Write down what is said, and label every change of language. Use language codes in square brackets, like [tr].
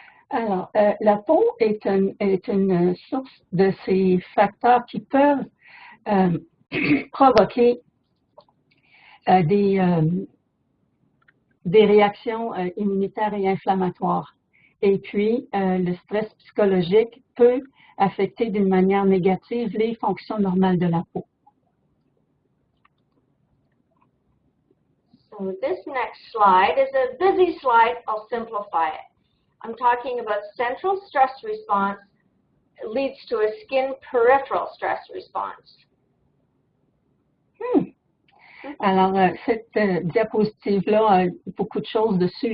[fr] Alors, la peau est une source de ces facteurs qui peuvent provoquer des réactions immunitaires et inflammatoires. Et puis, le stress psychologique peut affecter d'une manière négative les fonctions normales de la peau. [en] So this next slide is a busy slide. I'll simplify it. I'm talking about central stress response leads to a skin peripheral stress response. [fr] Alors, cette diapositive-là a beaucoup de choses dessus.